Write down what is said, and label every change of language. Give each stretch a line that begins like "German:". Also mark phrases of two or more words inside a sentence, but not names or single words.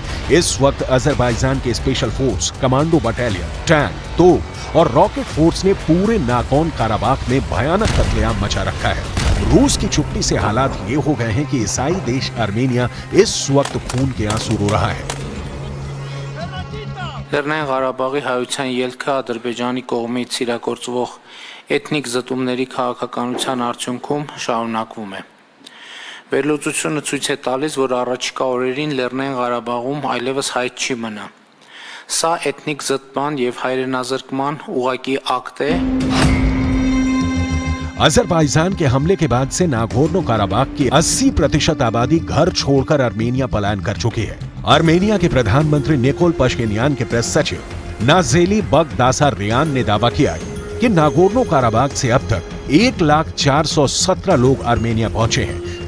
Hindi: इस वक्त अजरबैजान के स्पेशल फोर्स, कमांडो बटालियन, टैंक, तोप और रॉकेट फोर्स ने पूरे नागोर्नो काराबाख में भयानक कत्लेआम मचा रखा है। रूस की चुप्पी से हालात ये हो गए हैं कि ईसाई देश आर्मेनिया इस वक्त खून के आंसू रो रहा है।
Armenian: Լեռնային Ղարաբաղի հայության ելքը Ադրբեջանի կողմից իրագործվող էթնիկ զտումների քաղաքականության արդյունքում շարունակվում է։ Վերլուծությունը ցույց է տալիս, որ առաջիկա օրերին Լեռնային Ղարաբաղում այլևս հայտ չի մնա։ Սա էթնիկ զտման եւ հայրենազրկման ուղղակի ակտ է։
Hindi: अजरबैजान के हमले के बाद से नागोर्नो काराबाख की 80% आबादी घर छोड़कर अर्मेनिया पलायन कर चुकी है। अर्मेनिया के प्रधानमंत्री निकोल पश्किन्यान के प्रेस सचिव नाजेली बगदासारियान ने दावा किया कि नागोर्नो काराबाख से अब तक 1,417 लोग अर्मेनिया पहुंचे हैं।